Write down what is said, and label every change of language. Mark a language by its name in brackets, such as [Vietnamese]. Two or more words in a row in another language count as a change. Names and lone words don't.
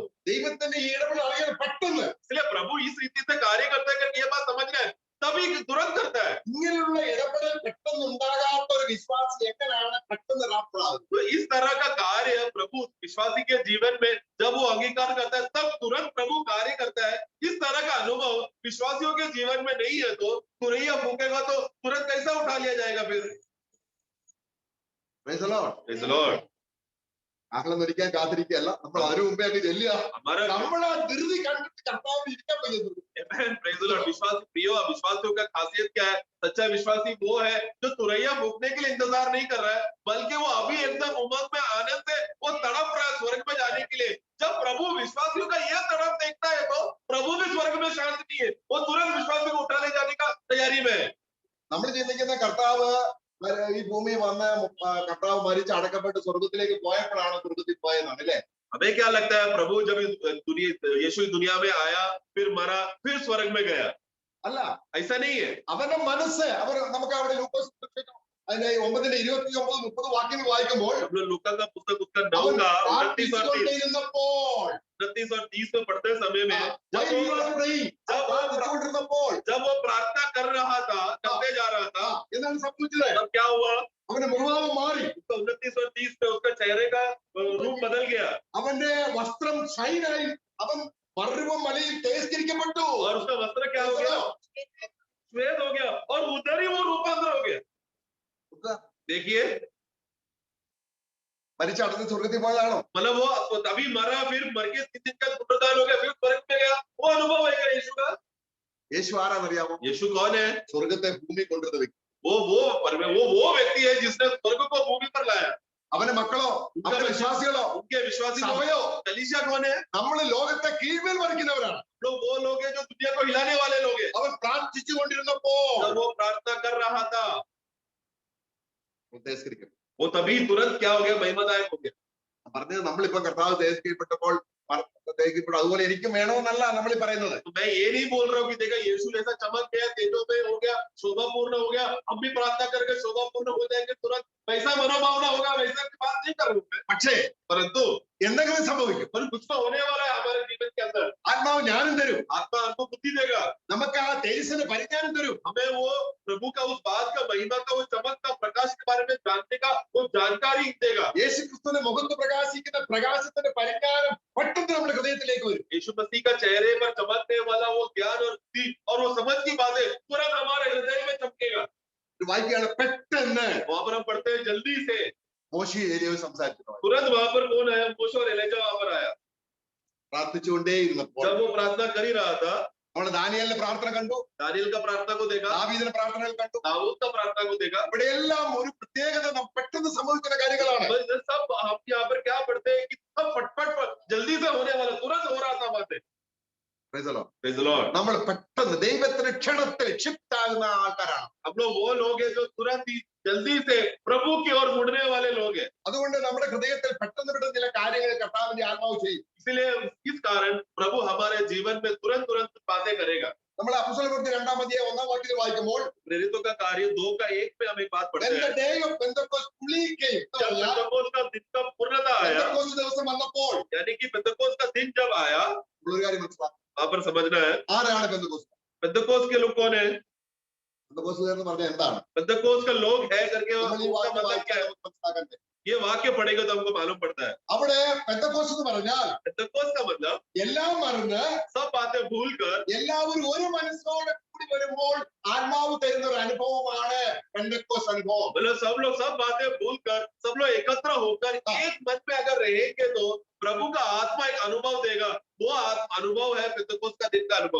[Malayalam] ദൈവത്തിന്റെ ഈ ഇടപെടൽ അറിയാൻ പെട്ടെന്ന്. [Hindi] इसलिए प्रभु इस रीति से कार्य करता है करके ये बात समझ रहे हैं, तभी तुरंत करता है। [Malayalam] ഇങ്ങനെയുള്ള ഇടപെടൽ പെട്ടെന്ന് ഉണ്ടാകാത്ത ഒരു വിശ്വാസി എങ്ങനെയാണ് പെട്ടെന്ന് റാപ്ചറാകുന്നത്? [Hindi] तो इस तरह का कार्य प्रभु विश्वासी के जीवन में जब वो अंगीकार करता है तब तुरंत प्रभु कार्य करता है। इस तरह का अनुभव विश्वासियों के जीवन में नहीं है तो तुरैया फूकेगा तो तुरंत कैसा उठा लिया जाएगा फिर? [English] Praise the Lord. Praise the Lord। [Malayalam] ആഹ്ലം ധരിക്കാൻ കാത്തിരിക്കുകയല്ല, നമ്മൾ അതിനു മുമ്പേ അങ്ങ് ചെല്ലുക. [Hindi] हमारा [Malayalam] നമ്മൾ ആ ധൃതി കണ്ടിട്ട് കർത്താവിന് ഇരിക്കാൻ പറ്റുന്നു. [English] Amen, praise the Lord। [Hindi] विश्वासियों का खासियत क्या है? सच्चा विश्वासी वो है जो तुरैया फूकने के लिए इंतजार नहीं कर रहा है, बल्कि वो अभी एकदम उमंग में आनंद से वो तड़प रहा है स्वर्ग में जाने के लिए। जब प्रभु विश्वासियों का यह तड़प देखता है तो प्रभु भी स्वर्ग में शांत नहीं है, वो तुरंत विश्वासियों को उठा ले जाने का तैयारी में है। [Malayalam] നമ്മൾ ചിന്തിക്കുന്ന കർത്താവ് ഈ ഭൂമിയിൽ വന്ന് കർത്താവ് മരിച്ച് അടക്കപ്പെട്ട് സ്വർഗത്തിലേക്ക് പോയപ്പോഴാണ് സ്വർഗത്തിൽ പോയതാണ് അല്ലേ? [Hindi] हमें क्या लगता है प्रभु जब यीशु दुनिया में आया, फिर मरा, फिर स्वर्ग में गया? [Malayalam] അല്ല, [Hindi] ऐसा नहीं है। [Malayalam] അവന്റെ മനസ്സ് നമുക്ക് അവിടെ ലൂക്കോസ് അതിന്റെ 9:29-30 വാക്യങ്ങൾ വായിക്കുമ്പോൾ [Hindi] हम लोग लूका का पुस्तक उसका 9 [Malayalam] അവൻ [Hindi] का 29 और 30 [Malayalam] പ്രാർത്ഥിച്ചുകൊണ്ടിരുന്നപ്പോൾ [Hindi] 29 और 30 में पढ़ते समय में [Malayalam] പ്രാർത്ഥിച്ചുകൊണ്ടിരുന്നപ്പോൾ [Hindi] जब वो प्रार्थना कर रहा था, करते जा रहा था, [Malayalam] എന്താണ് സംഭവിച്ചത്? [Hindi] तब क्या हुआ? [Malayalam] അവന്റെ മുഖഭാവം മാറി, [Hindi] उसका 29 और 30 में उसका चेहरे का रूप बदल गया [Malayalam] അവന്റെ വസ്ത്രം ഷൈനായി, അവൻ പർവ്വം മലയിൽ തേജസ്കരിക്കപ്പെട്ടു. [Hindi] और उसका वस्त्र क्या हो गया? श्वेत हो गया और उधर ही वो रूपांतर हो गया। देखिए, [Malayalam] മരിച്ചടന്ന് സ്വർഗത്തിൽ പോയതാണോ? [Hindi] मतलब वो तभी मरा, फिर मर के 3 दिन का पुनरुत्थान हो गया, फिर स्वर्ग में गया। वो अनुभव है क्या यीशु का? [Malayalam] യേശു ആരാന്നറിയാമോ? [Hindi] यीशु कौन है? [Malayalam] സ്വർഗത്തെ ഭൂമി കൊണ്ടുവരുന്ന വ്യക്തി. [Hindi] वो व्यक्ति है जिसने स्वर्ग को भूमि पर लाया। [Malayalam] അവന്റെ മക്കളോ, അവന്റെ വിശ്വാസികളോ, [Hindi] उनके विश्वासी [Malayalam] സഭയോ, [Hindi] कलीसिया कौन है? [Malayalam] നമ്മൾ ലോകത്തെ കീഴ്മേൽ മറിക്കുന്നവരാണ്. [Hindi] वो लोग हैं जो दुनिया को हिलाने वाले लोग हैं। [Malayalam] അവൻ പ്രാർത്ഥിച്ചുകൊണ്ടിരുന്നപ്പോൾ [Hindi] जब वो प्रार्थना कर रहा था [Malayalam] തേജസ്കരിക്കും. [Hindi] वो तभी तुरंत क्या हो गया? महिमादायक हो गया। [Malayalam] പറഞ്ഞത് നമ്മളിപ്പോ കർത്താവ് തേജസ്കരിക്കപ്പെട്ടപ്പോൾ അതുപോലെ എനിക്കും വേണമെന്നല്ല നമ്മൾ പറയുന്നത്. [Hindi] तो मैं ये नहीं बोल रहा हूँ कि देखा यीशु ऐसा चमक गया, तेजो में हो गया, शोभापूर्ण हो गया, हम भी प्रार्थना करके शोभापूर्ण हो जाएंगे तुरंत, वैसा मनोभावना होगा, वैसा की बात नहीं कर रहा हूँ मैं। [Malayalam] പക്ഷേ [Hindi] परंतु [Malayalam] എന്തെങ്കിലും സംഭവിക്കും. [Hindi] पर कुछ तो होने वाला है हमारे जीवन के अंदर। [Malayalam] ആത്മാവ് ജ്ഞാനം തരും, [Hindi] आत्मा हमको बुद्धि देगा, [Malayalam] നമുക്ക് ആ തേജസ്സിന് പരിജ്ഞാനം തരും. [Hindi] हमें वो प्रभु का उस बात का, महिमा का, वो चमक का, प्रकाश के बारे में जानने का वो जानकारी देगा। [Malayalam] യേശു ക്രിസ്തുവിന്റെ മുഖത്ത് പ്രകാശിക്കുന്ന പ്രകാശത്തിന്റെ പരിജ്ഞാനം പെട്ടെന്ന് നമ്മുടെ ഹൃദയത്തിലേക്ക് വരും. [Hindi] यीशु मसीह का चेहरे पर चमकने वाला वो ज्ञान और बुद्धि और वो समझ की बातें तुरंत हमारे हृदय में चमकेगा। [Malayalam] വായിക്കുകയാണ് പെട്ടെന്ന്. [Hindi] वहां पर हम पढ़ते हैं जल्दी से [Malayalam] മോശെ ഏലിയാവ് സംസാരിക്കുന്നു. [Hindi] तुरंत वहां पर कौन आया? मूसा और एलीजा वहां पर आया। [Malayalam] പ്രാർത്ഥിച്ചുകൊണ്ടേയിരുന്നപ്പോൾ [Hindi] जब वो प्रार्थना कर ही रहा था, [Malayalam] നമ്മൾ ദാനിയേലിന്റെ പ്രാർത്ഥന കണ്ടു, [Hindi] दानियेल का प्रार्थना को देखा, [Malayalam] ദാവീദിന്റെ പ്രാർത്ഥനകൾ കണ്ടു. [Hindi] दाऊद का प्रार्थना को देखा. [Malayalam] ഇവിടെയെല്ലാം ഒരു പ്രത്യേകത പെട്ടെന്ന് സംഭവിക്കുന്ന കാര്യങ്ങളാണ്. [Hindi] बस ये सब हम यहाँ पर क्या पढ़ते हैं कि सब फटफट जल्दी से होने वाला, तुरंत हो रहा था बातें. [English] Praise the Lord. Praise the Lord. [Malayalam] നമ്മൾ പെട്ടെന്ന് ദൈവത്തിന് ക്ഷണത്തിൽ ഷിഫ്റ്റ് ആകുന്ന ആൾക്കാരാണ്. [Hindi] हम लोग वो लोग हैं जो तुरंत ही जल्दी से प्रभु की ओर मुड़ने वाले लोग हैं. [Malayalam] അതുകൊണ്ട് നമ്മുടെ ഹൃദയത്തിൽ പെട്ടെന്ന് പെട്ടെന്ന് ചില കാര്യങ്ങൾ കർത്താവിന്റെ ആത്മാവ് ചെയ്യും. [Hindi] इसलिए इस कारण प्रभु हमारे जीवन में तुरंत तुरंत बातें करेगा. [Malayalam] നമ്മൾ അപ്പോസ്തലപ്രവൃത്തി 2-ാം അധ്യായം 1-ാം വാക്യത്തിൽ വായിക്കുമ്പോൾ [Hindi] प्रेरितों का कार्य 2:1 में हम एक बात पढ़ते [English] when the [Hindi] हैं. [English] day of Pentecost fully came, [Hindi] जब पेंतकोस्त का दिन का पूर्णता आया, [Malayalam] പെന്തക്കോസ്ത് ദിവസം വന്നപ്പോൾ [Hindi] यानी कि पेंतकोस्त का दिन जब आया, [Malayalam] ഒരു കാര്യം മനസ്സിലാക്കണം. [Hindi] वहां पर समझना है [Malayalam] ആരാണ് പെന്തക്കോസ്ത്? [Hindi] पेंतकोस्त के लोग कौन है. [Malayalam] പെന്തക്കോസ്തുകാർ എന്ന് പറഞ്ഞാൽ എന്താണ്? [Hindi] पेंतकोस्त का लोग है करके [Malayalam] നമ്മൾ ഈ [Hindi] उसका [Malayalam] വാക്യം [Hindi] मतलब क्या [Malayalam] വായിച്ചാൽ [Hindi] है. [Malayalam] നമുക്ക് മനസ്സിലാക്കണ്ടേ? [Hindi] ये वाक्य पढ़ेगा तो हमको मालूम पड़ता है. [Malayalam] അവിടെ പെന്തക്കോസ്ത് എന്ന് പറഞ്ഞാൽ [Hindi] पेंतकोस्त का मतलब [Malayalam] എല്ലാം മറന്ന് [Hindi] सब बातें भूल कर [Malayalam] എല്ലാവരും ഒരു മനസ്സോടെ കൂടി വരുമ്പോൾ ആത്മാവ് തരുന്ന ഒരു അനുഭവമാണ് പെന്തക്കോസ്ത് അനുഭവം. [Hindi] मतलब सब लोग सब बातें भूल कर, सब लोग एकत्र होकर एक मन में अगर रहेंगे तो प्रभु का आत्मा एक अनुभव देगा. वो अनुभव है पेंतकोस्त का दिन का अनुभव.